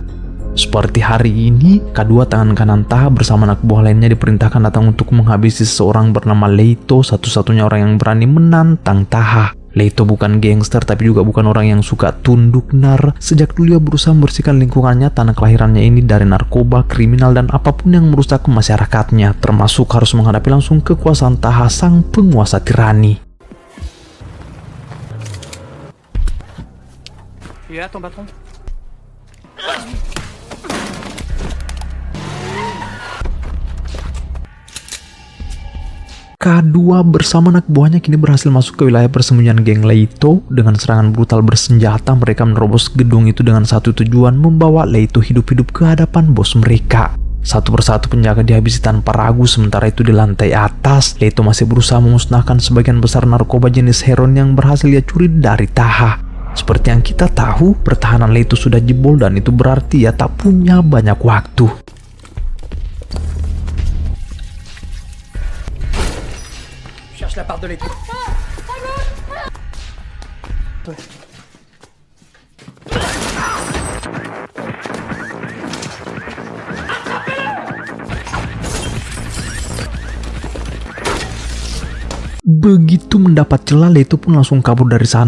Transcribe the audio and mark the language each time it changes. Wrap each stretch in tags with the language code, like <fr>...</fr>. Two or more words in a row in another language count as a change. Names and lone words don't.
<id>Seperti hari ini, kedua tangan kanan Taha bersama anak buah lainnya diperintahkan datang untuk menghabisi seseorang bernama Leito, satu-satunya orang yang berani menantang Taha. Leito bukan gangster tapi juga bukan orang yang suka tunduk. Sejak dulu ia berusaha membersihkan lingkungannya, tanah kelahirannya ini, dari narkoba, kriminal, dan apapun yang merusak masyarakatnya, termasuk harus menghadapi langsung kekuasaan Taha, sang penguasa tirani.</id> <fr>Il est là ton patron?</fr> <id>Kedua bersama anak buahnya kini berhasil masuk ke wilayah persembunyian geng Leito. Dengan serangan brutal bersenjata, mereka menerobos gedung itu dengan satu tujuan, membawa Leito hidup-hidup ke hadapan bos mereka. Satu persatu penjaga dihabisi tanpa ragu. Sementara itu di lantai atas, Leito masih berusaha memusnahkan sebagian besar narkoba jenis heroin yang berhasil ia curi dari Taha. Seperti yang kita tahu, pertahanan Leito sudah jebol dan itu berarti ia tak punya banyak waktu.</id> <fr>Cherche la part de l'été.</fr> <id>Begitu mendapat celah, Leito pun langsung kabur dari sana.</id>